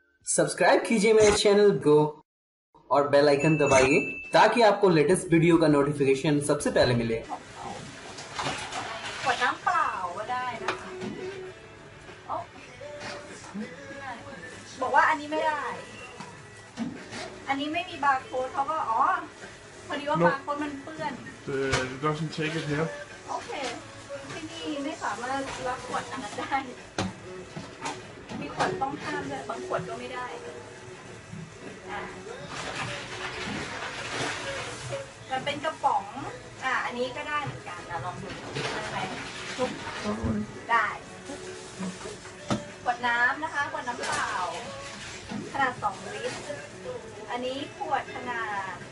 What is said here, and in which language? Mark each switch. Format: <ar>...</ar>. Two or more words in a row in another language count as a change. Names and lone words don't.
<hi>सब्सक्राइब कीजिए मेरे चैनल गो और बेल आइकन दबाइए ताकि आपको लेटेस्ट वीडियो का नोटिफिकेशन सबसे पहले मिले।</hi> <th>ขวดน้ำเปล่าก็ได้นะคะเอ้าบอกว่าอันนี้ไม่ได้ อันนี้ไม่มีบาร์โค้ดเขาก็พอดีว่าบาร์โค้ดมันเปื้อน</th> <en>It doesn't take it here.</en> <th>โอเค ที่นี่ไม่สามารถรับขวดอันนั้นได้ มีขวดต้องห้ามด้วยบางขวดก็ไม่ได้อ่ะมันเป็นกระป๋องอันนี้ก็ได้เหมือนกันลองดูได้ไหมได้ขวดน้ำนะคะขวดน้ำเปล่าขนาด2 ลิตรอันนี้ขวดขนาด</th>